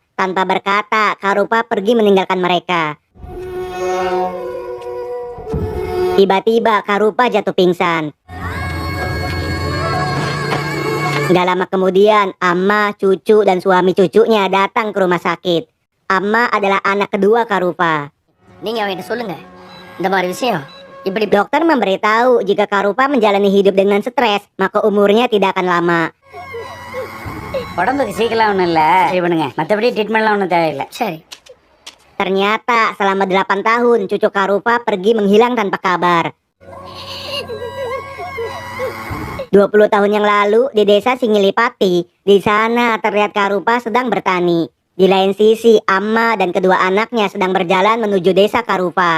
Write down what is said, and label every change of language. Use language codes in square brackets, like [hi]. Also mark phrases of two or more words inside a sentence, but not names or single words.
[id] Tanpa berkata, Karupa pergi meninggalkan mereka. Tiba-tiba Karupa jatuh pingsan. Gak lama kemudian, Amma, cucu, dan suami cucunya datang ke rumah sakit. Amma adalah anak kedua Karupa. [ta] நீங்க அவன்கிட்ட சொல்லுங்க இந்த மாதிரி விஷயம். [id] Dokter memberitahu jika Karupa menjalani hidup dengan stres, maka umurnya tidak akan lama. [ta] உடம்புக்கு சீக்கிரம் ஒன்றும் இல்லை, சரி பண்ணுங்க, மற்றபடி ட்ரீட்மெண்ட்லாம் ஒன்றும் தேவையில்லை. சரி. [id] Ternyata selama 8 tahun cucu Karupa pergi menghilang tanpa kabar. 20 tahun yang lalu di desa Singilipati, di sana terlihat Karupa sedang bertani. Di lain sisi, Amma dan kedua anaknya sedang berjalan menuju desa Karupa.